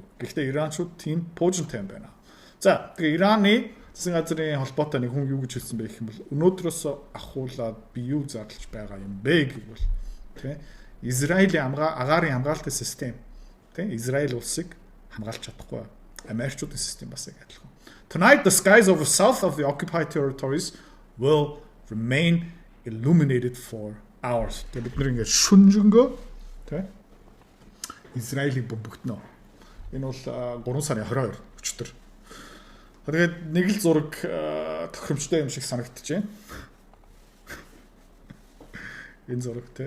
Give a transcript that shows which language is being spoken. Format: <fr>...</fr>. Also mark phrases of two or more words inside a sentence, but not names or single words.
<mn>Гэхдээ Иранчууд тийм пуужинтай юм байна. За тэгээ Ираны засгийн газрын холбоотой нэг хүн юу гэж хэлсэн бэ гэх юм бол өнөөдрөөс ахуулаад би юу зарлж байгаа юм бэ гэвэл тий Израилийн агаарын хамгаалалтын систем тий Израиль улсыг хамгаалж чадахгүй. Америкчуудын систем бас яг адилхан.</mn> <en>Tonight the skies over south of the occupied territories will remain illuminated for hours.</en> <mn>Тэгээ бид нэг ингээд шүнжэнгөө тий Израилийг бөмбөгднө. Энэ бол 3 сарын 22 өчтөр. Тэгээд нэг л зураг тохиромжтой юм шиг санагдчихэв. Энэ зураг тий.</mn>